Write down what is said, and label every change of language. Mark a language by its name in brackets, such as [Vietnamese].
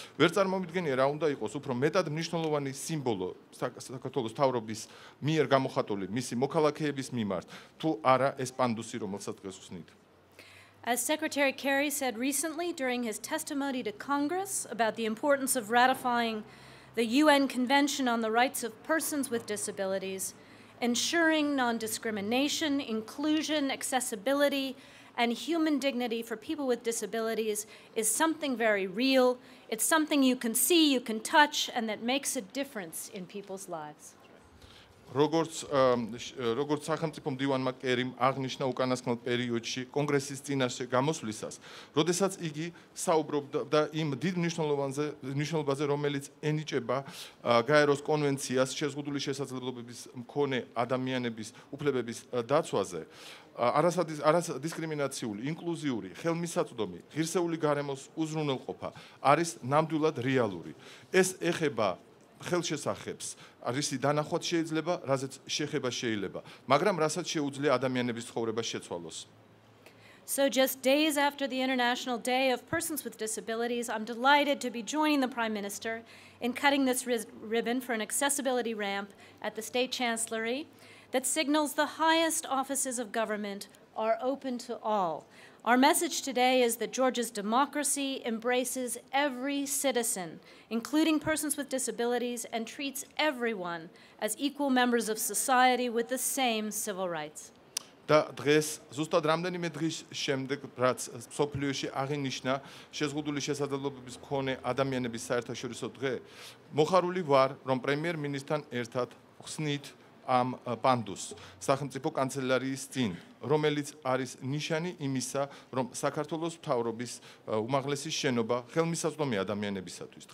[Georgian] ვერ წარმოვიდგენია რა უნდა იყოს უფრო მეტად მნიშვნელოვანი სიმბოლო საქართველოს მთავრობის მიერ გამოხატული მისი მოქალაქეების მიმართ, თუ არა ეს პანდუსი, რომელსაც დღეს ვსნით. [English] As Secretary Kerry said recently during his testimony to Congress about the importance of ratifying the UN Convention on the Rights of Persons with Disabilities, ensuring non-discrimination, inclusion, accessibility, and human dignity for people with disabilities is something very real. It's something you can see, you can touch, and that makes a difference in people's lives. [Georgian] როგორც სახელმწიფო მდივანმა კერიმ აღნიშნა უკანასკნელ პერიოდში კონგრესის წინაშე გამოსვლისას, როდესაც იგი საუბრობდა იმ დიდ მნიშვნელობაზე, რომელიც ენიჭება გაეროს კონვენციას შეზღუდული შესაძლებლობების მქონე ადამიანების უფლებების დაცვაზე, არადისკრიმინაციული, ინკლუზიური, ხელმისაწვდომი, ღირსეული გარემოს უზრუნველყოფა არის ნამდვილად რეალური. ეს ეხება ხელშესახებს, რისი დანახვაც შეიძლება, რაზეც შეხება შეიძლება, მაგრამ რასაც შეუძლია ადამიანების ცხოვრება შეცვალოს. [English] So just days after the International Day of Persons with Disabilities, I'm delighted to be joining the Prime Minister in cutting this ribbon for an accessibility ramp at the State Chancellery that signals the highest offices of government are open to all. Our message today is that Georgia's democracy embraces every citizen, including persons with disabilities, and treats everyone as equal members of society with the same civil rights. [Georgian] და დღეს ზუსტად რამდენიმე დღის შემდეგ, რაც სოფლიოში აღინიშნა შეზღუდული შესაძლებლობების მქონე ადამიანების საერთაშორისო დღე, მოხარული ვარ, რომ პრემიერ-მინისტრთან ერთად ხსნით ამ პანდუსს სახელმწიფო კანცელარიის წინ, რომელიც არის ნიშანი იმისა, რომ საქართველოს მთავრობის უმაღლესი შენობა ხელმისაწვდომი ადამიანებისათვის.